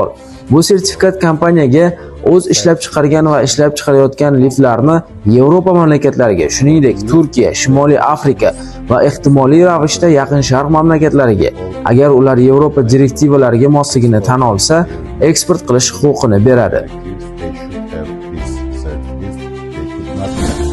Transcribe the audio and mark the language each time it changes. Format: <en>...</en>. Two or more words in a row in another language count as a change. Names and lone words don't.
<uz>Bu sertifikat kompaniyaga o'z ishlab chiqargan va ishlab chiqarayotgan liftlarni Yevropa mamlakatlariga, shuningdek Turkiya, Shimoliy Afrika va ehtimoliy ravishda Yaqin Sharq mamlakatlariga, agar ular Yevropa direktivalariga mosligini tan olsa, eksport qilish huquqini beradi.</uz> <en>they should have this certificate. They should not</en>